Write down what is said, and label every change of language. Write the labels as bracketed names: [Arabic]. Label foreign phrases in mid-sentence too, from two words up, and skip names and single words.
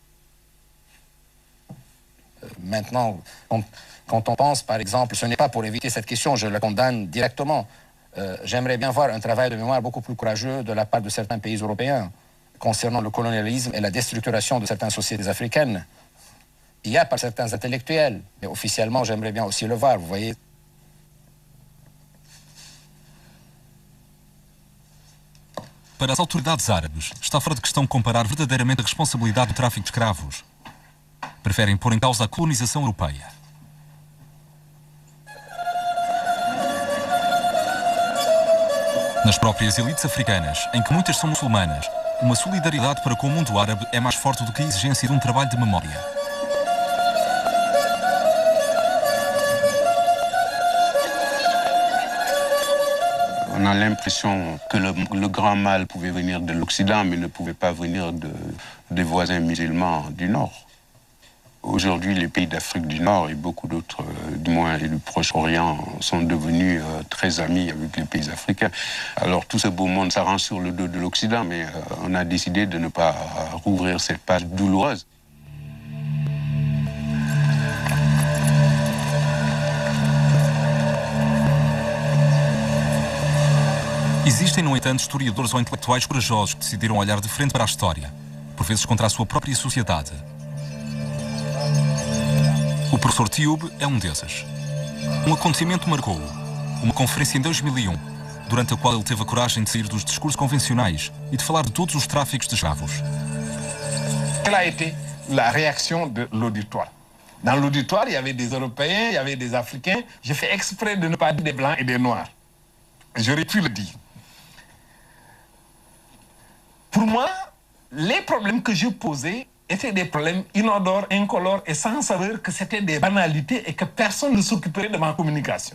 [French] Maintenant, quand on pense, par exemple, ce n'est pas pour éviter cette question, je la condamne directement. J'aimerais bien voir un travail de mémoire beaucoup plus courageux de la part de certains pays européens concernant le colonialisme et la déstructuration de certaines sociétés africaines. Il y a par certains intellectuels, mais officiellement, j'aimerais bien aussi le voir, vous voyez. [Portuguese] Para as autoridades árabes, está fora de questão comparar verdadeiramente a responsabilidade do tráfico de escravos. Preferem pôr em causa a colonização europeia. Nas próprias elites africanas, em que muitas são muçulmanas, uma solidariedade para com o mundo árabe é mais forte do que a exigência de um trabalho de memória. [French] On a l'impression que le grand mal pouvait venir de l'Occident, mais ne pouvait pas venir des voisins musulmans du Nord. Aujourd'hui, les pays d'Afrique du Nord et beaucoup d'autres, du moins et du Proche-Orient, sont devenus très amis avec les pays africains. Alors tout ce beau monde s'arrange sur le dos de l'Occident, mais on a décidé de ne pas rouvrir cette page douloureuse. [Portuguese] Existem, no entanto, historiadores ou intelectuais corajosos que decidiram olhar de frente para a história, por vezes contra a sua própria sociedade. O professor Tioub é um desses. Um acontecimento marcou-o, uma conferência em 2001, durante a qual ele teve a coragem de sair dos discursos convencionais e de falar de todos os tráficos de escravos. [French] Quelle a été la réaction de l'auditoire? Dans l'auditoire, il y avait des Européens, il y avait des Africains. J'ai fait exprès de ne pas dire des Blancs et des Noirs. J'aurais pu le dire. Pour moi, les problèmes que je posais étaient des problèmes inodores, incolores et sans saveur, que c'était des banalités et que personne ne s'occuperait de ma communication.